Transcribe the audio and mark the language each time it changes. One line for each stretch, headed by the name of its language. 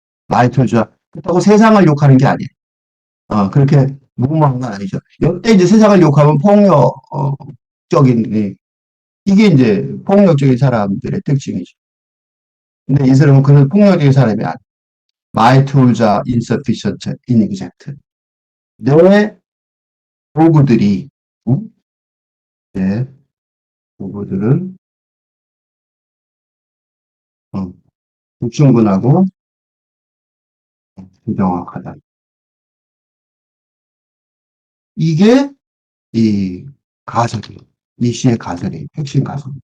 English: my tools
Korean: 가 그렇다고 세상을 욕하는 게 아니에요. 그렇게 무모한 건 아니죠. 이때 이제 세상을 욕하면 폭력적인 이게 이제 폭력적인 사람들의 특징이죠. 근데 이 사람은 그런 폭력적인 사람이 아니에요.
English: My tools are insufficient, inexact.
Korean: 내 도구들이 응? 내 도구들은 어, 불충분하고 부정확하다. 이게 이 가설이에요. 이 시의 가설이에요. 핵심 가설.